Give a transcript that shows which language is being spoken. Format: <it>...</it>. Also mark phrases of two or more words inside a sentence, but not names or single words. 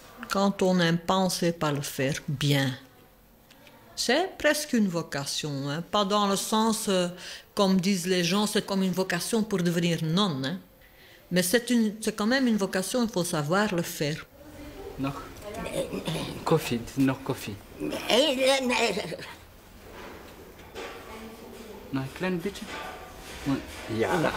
<fr>quand on n'aime pas, on ne sait pas le faire bien. C'est presque une vocation, hein. Pas dans le sens, comme disent les gens, c'est comme une vocation pour devenir nonne. Hein. Mais c'est quand même une vocation, il faut savoir le faire.</fr> <nl>Nog? Koffie, het is nog koffie. Nog een klein beetje? Ja.</nl>